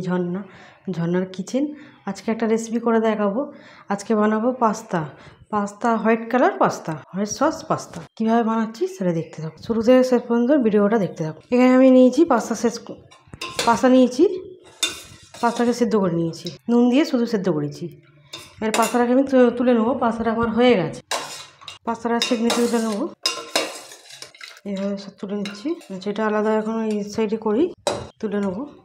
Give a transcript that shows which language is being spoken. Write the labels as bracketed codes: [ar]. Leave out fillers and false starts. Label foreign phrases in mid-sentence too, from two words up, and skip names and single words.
[bn] ঝর্না ঝর্নার কিচেন আজ কে এক রেসিপি করে দেখাবো। আজ কে বানাবো পাস্তা পাস্তা [en] white color pasta white sauce pasta [bn] কিভাবে বানাচ্ছি সেটা দেখতে থাকো শুরু থেকে শেষ পর্যন্ত ভিডিওটা দেখতে থাকো। এখানে আমি নিয়েছি পাস্তা নিয়েছি পাস্তাকে সিদ্ধ করে নিয়েছি নুন দিয়ে শুধু সিদ্ধ করেছি। এর পাস্তাটাকে আমি তুলে নেবো। পাস্তাটা আমার হয়ে গেছে পাস্তাটা সেকনি তুলে নেবো এইভাবে সব তুলে নিচ্ছি যেটা আলাদা এখন এই সাইডে করি তুলে নেবো।